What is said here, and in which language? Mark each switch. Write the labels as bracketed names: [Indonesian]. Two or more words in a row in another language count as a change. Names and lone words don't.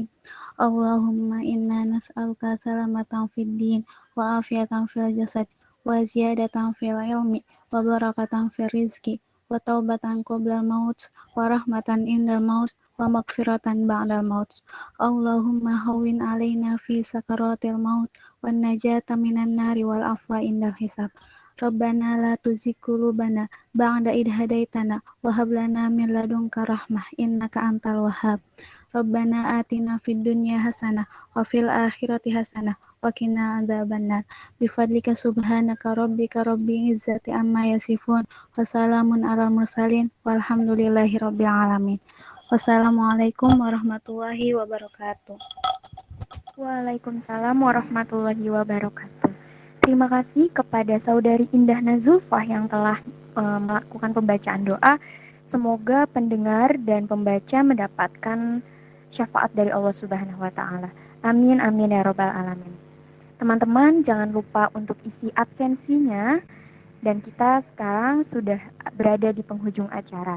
[Arabic] اللهم إنا نسألك سلامة في الدين وعافية في الجسد وزيادة في العلم وبركة في الرزق وتوبة قبل الموت ورحمة عند الموت ومغفرة بعد الموت. اللهم هون علينا في سكرات الموت والنجاة من النار والعفو عند الحساب. ربنا لا تزغ قلوبنا بعد إذ هديتنا وهب لنا من لدنك رحمة إنك أنت الوهاب. ربنا آتنا في الدنيا حسنة وفي الآخرة حسنة وقنا عذاب النار. بفضلك سبحانك ربك رب العزة عما يصفون وسلام على المرسلين والحمد لله رب العالمين. والسلام عليكم ورحمة الله وبركاته. وعليكم السلام ورحمة الله وبركاته. [Indonesian] Terima kasih kepada Saudari Indah Nazulfah yang telah melakukan pembacaan doa. Semoga pendengar dan pembaca mendapatkan syafaat dari [Arabic] الله سبحانه وتعالى. آمين آمين يا رب العالمين. [Indonesian] Teman-teman jangan lupa untuk isi absensinya dan kita sekarang sudah berada di penghujung acara.